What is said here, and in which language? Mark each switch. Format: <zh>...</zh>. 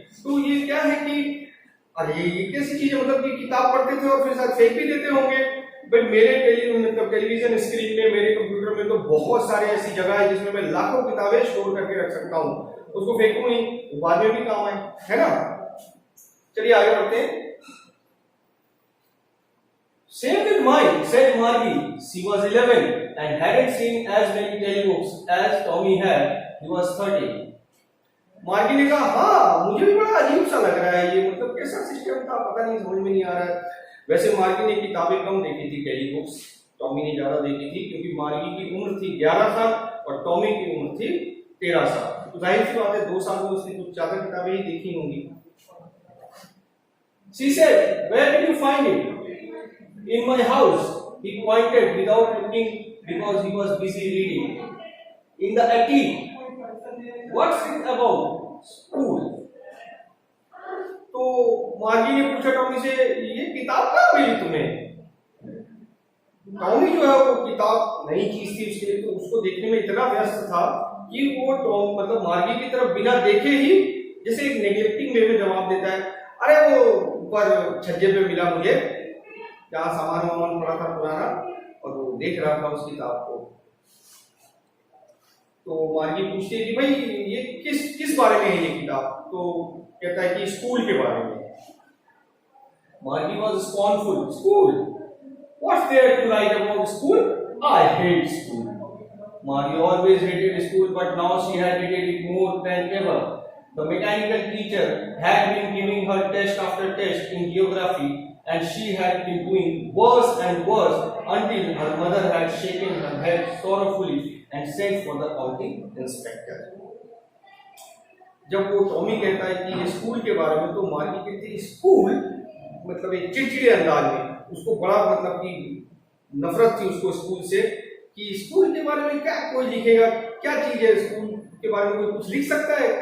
<hi>तो ये क्या है कि अरे ये कैसी चीज है, मतलब कि किताब पढ़ते थे और फिर साथ फेंक भी देते होंगे। बट मेरे टेलीविजन स्क्रीन में, मेरे कंप्यूटर में तो बहुत सारे ऐसी जगह है जिसमें मैं लाखों किताबें स्टोर करके रख सकता हूँ, उसको फेंकूं नहीं, वो बाद में भी काम आए, है ना। चलिए आगे बढ़ते हैं।</hi> <en>Same with mine, said Margie. She was 11 and hadn't seen as many telebooks as Tommy had. He was 13.</en> <hi>मार्गी ने कहा हाँ मुझे भी बड़ा अजीब सा लग रहा है ये, मतलब कैसा सिस्टम था पता नहीं, समझ में नहीं आ रहा है। वैसे मार्गी ने किताबें कम देखी थी, कई बुक्स टॉमी ने ज्यादा देखी थी, क्योंकि मार्गी की उम्र थी 11 साल और टॉमी की उम्र थी 13 साल। तो जाहिर सी बात है 2 साल में उसने कुछ ज्यादा किताबें ही देखी होंगी।</hi> <en>She said, "Where did you find it?" "In my house," he pointed without looking because he was busy reading. "In the attic." "What's it about?" "School."</en> <hi>तो मार्गी ने पूछा टॉमी से, ये किताब कहाँ मिली तुम्हें? टॉमी जो है वो किताब नई चीज थी उसके लिए, तो उसको देखने में इतना व्यस्त था कि वो टॉम मतलब मार्गी की तरफ बिना देखे ही जैसे एक</hi> <en>neglecting way</en> <hi>में जवाब देता है, अरे वो ऊपर छज्जे पे मिला मुझे, जहाँ सामान वामान पड़ा था पुराना, और वो देख रहा था उस किताब को। तो मार्गी पूछती है कि भाई ये किस बारे में है ये किताब? तो कहता है कि स्कूल के बारे में।</hi> <en>Margie was scornful. School? What's there to write about school? I hate school. Margie always hated school, but now she had hated it more than ever. The mechanical teacher had been giving her test after test in geography, and she had been doing worse and worse until her mother had shaken her head sorrowfully and sent for the county inspector.</en> <hi>जब वो Tommy कहता है कि school के बारे में, तो मार्गी कहती है स्कूल, मतलब एक चिड़चिड़े अंदाज में, उसको बड़ा मतलब कि नफरत थी उसको स्कूल से, कि स्कूल के बारे में क्या कोई लिखेगा, क्या चीज है स्कूल के बारे में, कोई कुछ लिख सकता है?</hi>